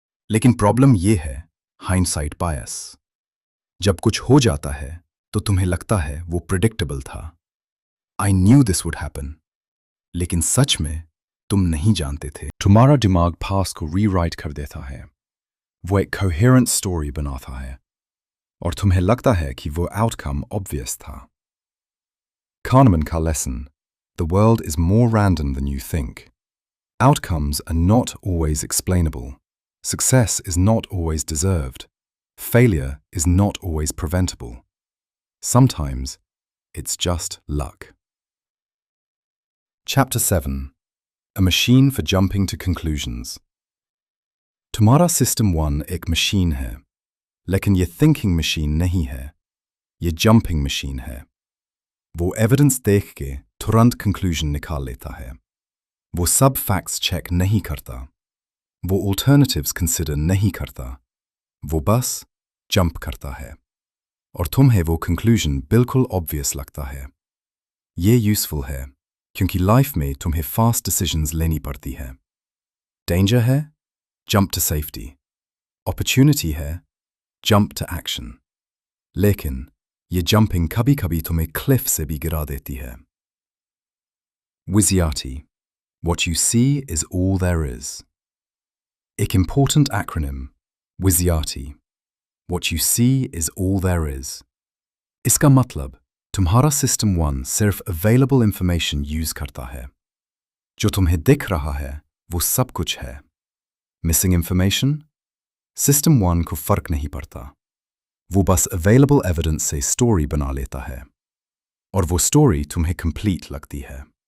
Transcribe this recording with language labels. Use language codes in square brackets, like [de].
[hi] लेकिन प्रॉब्लम यह है हाइंडसाइट बायस। जब कुछ हो जाता है तो तुम्हें लगता है वो प्रिडिक्टेबल था, I knew this would happen. लेकिन सच में तुम नहीं जानते थे। तुम्हारा दिमाग पास्ट को रीराइट कर देता है। वो एक कोहेरेंट स्टोरी बनाता है, और तुम्हें लगता है कि वो आउटकम ऑब्वियस था। [en] Kahneman का lesson, The world is more random than you think. Outcomes are not always explainable. Success is not always deserved. Failure is not always preventable. Sometimes it's just luck. Chapter 7. A machine for jumping to conclusions. [hi] तुम्हारा System 1 एक machine है, लेकिन ये thinking machine नहीं है, ये jumping machine है। वो एविडेंस देख के तुरंत कंक्लूजन निकाल लेता है। वो सब फैक्ट्स चेक नहीं करता, वो ऑल्टरनेटिव्स कंसिडर नहीं करता, वो बस जंप करता है, और तुम्हें वो कंक्लूजन बिल्कुल ऑब्वियस लगता है। ये यूजफुल है क्योंकि लाइफ में तुम्हें फास्ट डिसीजंस लेनी पड़ती है। डेंजर है, जंप टू सेफ्टी। अपॉर्चुनिटी है, जंप टू एक्शन। लेकिन ये जंपिंग कभी कभी तुम्हें क्लिफ से भी गिरा देती है। [en] WYSIATI, What you see is all there is. एक important acronym, WYSIATI, What you see is all there is. [hi] इसका मतलब तुम्हारा System 1 सिर्फ available information यूज करता है। जो तुम्हें दिख रहा है वो सब कुछ है। Missing information? सिस्टम 1 को फर्क नहीं पड़ता। वो बस अवेलेबल एविडेंस से स्टोरी बना लेता है और वो स्टोरी तुम्हें कंप्लीट लगती है।